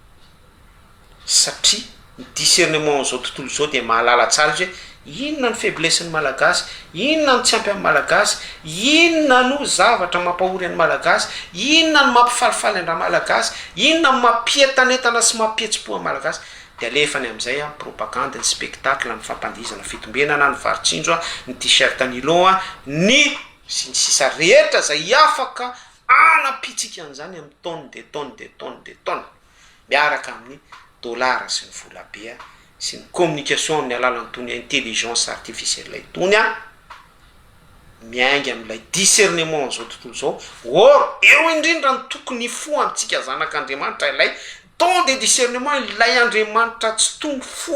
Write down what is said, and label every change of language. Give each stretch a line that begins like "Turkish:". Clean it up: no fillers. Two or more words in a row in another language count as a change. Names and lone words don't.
Malagasy: satria ny discernement zao tontolo zao dia mahalala tsara izy hoe inona ny faiblesse ny malagasy, inona ny tsy ampy amin'ny malagasy, inona no zavatra mampahory any malagasy, inona ny mampifalifaly andra malagasy, inona ny mampientanetana sy mampietsi-po amin'ny malagasy. De alefany amin'izay propagande, ny spectacle, ny fampandizana, fitombenana, ny varitsinjo, ny t-shirt nylon, ny sisa rehetra zay afaka anapitsika an'izany amin'ny
French: tonne de tonne de tonne de tonne
Malagasy: miaraka amin'ny dollara sy ny volabe sy ny communication amin'ny alalan'ny tony
French: intelligence artificielle
Malagasy: itony miainga amin'ilay discernement zao tontolo zao. Or eo indrindra ny tokony fo amintsika zanak'Andriamanitra ilay
French: don de discernement,
Malagasy: ilay Andriamanitra tsy tombo fo